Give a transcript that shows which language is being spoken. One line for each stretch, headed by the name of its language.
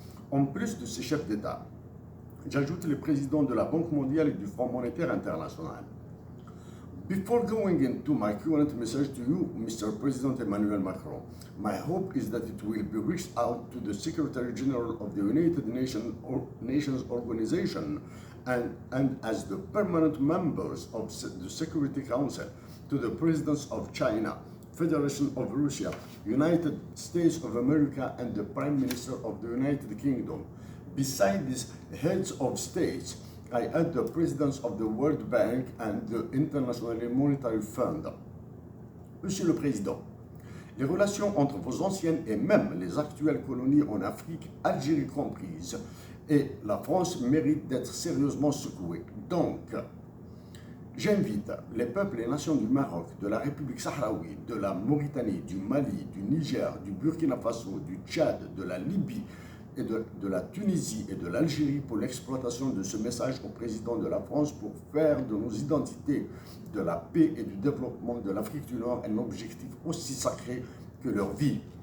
French: En plus de ces chefs d'État, j'ajoute les présidents de la Banque mondiale et du Fonds monétaire international.
English: Before going into my current message to you, Mr. President Emmanuel Macron, my hope is that it will be reached out to the Secretary General of the United Nations Organization and as the permanent members of the Security Council, to the Presidents of China, Federation of Russia, United States of America, and the Prime Minister of the United Kingdom. Beside these heads of states, I add the presidents of the World Bank and the International Monetary Fund.
French: Monsieur le Président, les relations entre vos anciennes et même les actuelles colonies en Afrique, Algérie comprise, et la France méritent d'être sérieusement secouées. Donc, j'invite les peuples et nations du Maroc, de la République sahraoui, de la Mauritanie, du Mali, du Niger, du Burkina Faso, du Tchad, de la Libye, et de la Tunisie et de l'Algérie pour l'exploitation de ce message au président de la France pour faire de nos identités, de la paix et du développement de l'Afrique du Nord un objectif aussi sacré que leur vie.